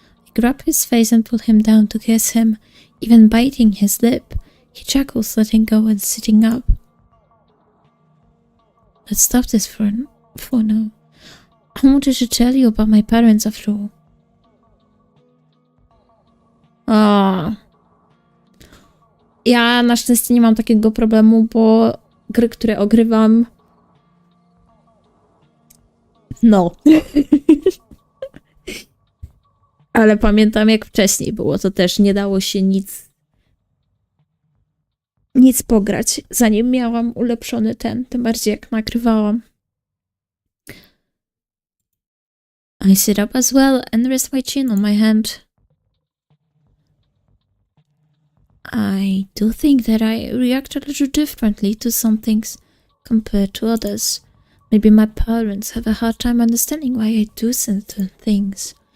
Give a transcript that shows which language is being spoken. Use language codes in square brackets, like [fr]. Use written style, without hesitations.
[en] I grab his face and pull him down to kiss him, even biting his lip. He chuckles, letting go and sitting up. Let's stop this for now. I wanted to tell you about my parents after all. [pl] Ja na szczęście nie mam takiego problemu, bo gry, które ogrywam... No. Ale pamiętam, jak wcześniej było, to też nie dało się nic pograć, zanim miałam ulepszony tym bardziej jak nagrywałam. [en] I sit up as well and rest my chin on my hand. I do think that I react a little differently to some things compared to others. Maybe my parents have a hard time understanding why I do certain things.